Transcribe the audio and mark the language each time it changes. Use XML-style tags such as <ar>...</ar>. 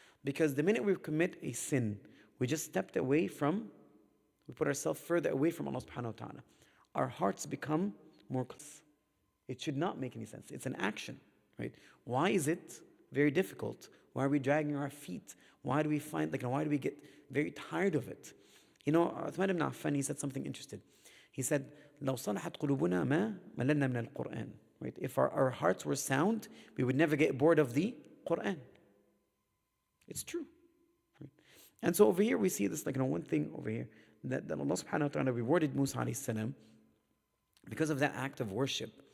<en>Because the minute we commit a sin, we just stepped away from, we put ourselves further away from Allah subhanahu wa ta'ala. Our hearts become more close. It should not make any sense. It's an action. Right? Why is it very difficult? Why are we dragging our feet? Why do we find, why do we get very tired of it? You know, Uthman ibn Affan, he said something interesting. He said,</en> <ar>لو صلحت قلوبنا ما مللنا من القرآن.</ar> <en>Right? If our hearts were sound, we would never get bored of the Quran. It's true. Right? And so over here we see this, one thing over here, that Allah subhanahu wa ta'ala rewarded Musa alayhi salam because of that act of worship.</en>